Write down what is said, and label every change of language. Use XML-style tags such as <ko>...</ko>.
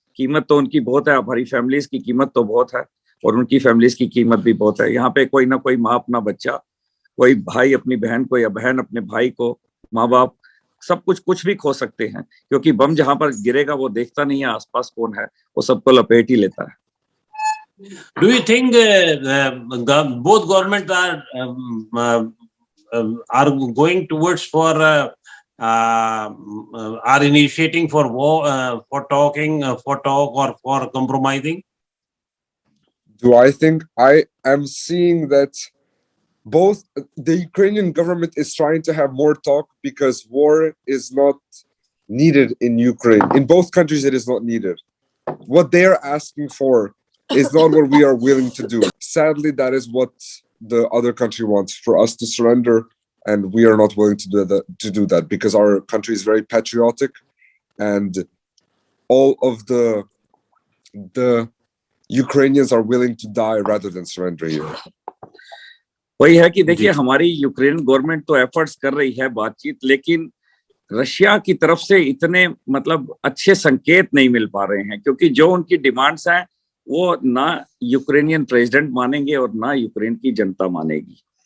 <hi>कीमत तो उनकी बहुत है, हमारी फैमिलीज की कीमत तो बहुत है, और उनकी फैमिलीज की कीमत भी बहुत है। यहाँ पे कोई ना कोई माँ अपना बच्चा, कोई भाई अपनी बहन को, या बहन अपने भाई को, माँ बाप, सब कुछ भी खो सकते हैं, क्योंकि बम जहां पर गिरेगा वो देखता नहीं है आसपास कौन है, वो सबको लपेट ही लेता है।</hi> <en>Do you think both governments are going towards for are initiating for war, for talking, for talk, or for compromising? Do I think I am seeing that both the Ukrainian government is trying to have more talk because war is not needed in Ukraine. In both countries, it is not needed. What they are asking for is not what we are willing to do. Sadly, that is what the other country wants, for us to surrender, and we are not willing to do that because our country is very patriotic, and all of the Ukrainians are willing to die rather than surrender here.</en> <hi>वही है कि देखिए, हमारी Ukraine government तो efforts कर रही है बातचीत, लेकिन रशिया की तरफ से इतने मतलब अच्छे संकेत नहीं मिल पा रहे हैं, क्योंकि जो उनकी डिमांड्स हैं वो ना यूक्रेनियन प्रेसिडेंट मानेंगे और ना यूक्रेन की जनता मानेगी।</hi>